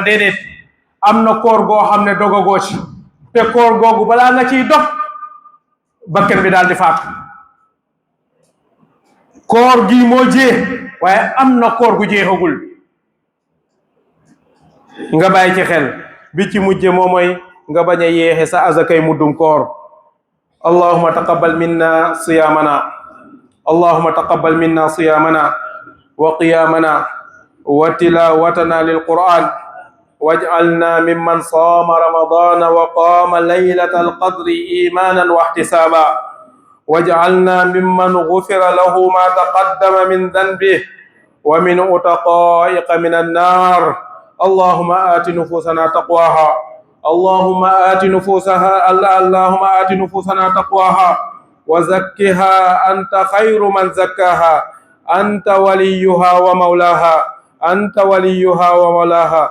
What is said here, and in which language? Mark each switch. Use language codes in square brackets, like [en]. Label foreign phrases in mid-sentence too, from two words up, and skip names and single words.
[wo] déedéet, am na koor goo xam ne dogagoo ci, te koor googu balaa nga ciy dog bakken bi daal di faatu. koor gi moo jeex, waaye am na koor gu jeexagul, nga bàyyi ci xel. bi ci mujje moom mooy nga bañ a yeexe sa azakay muddum koor. [ar] اللهم تقبل منا صيامنا اللهم تقبل منا صيامنا وقيامنا وتلاوتنا للقرآن واجعلنا ممن صام رمضان وقام ليلة القدر إيمانا واحتسابا واجعلنا ممن غفر له ما تقدم من ذنبه ومن عتقائه من النار. اللهم آت نفوسنا تقواها اللهم آت نفوسنا تقواها وزكها أنت خير من زكاها أنت وليها ومولاها.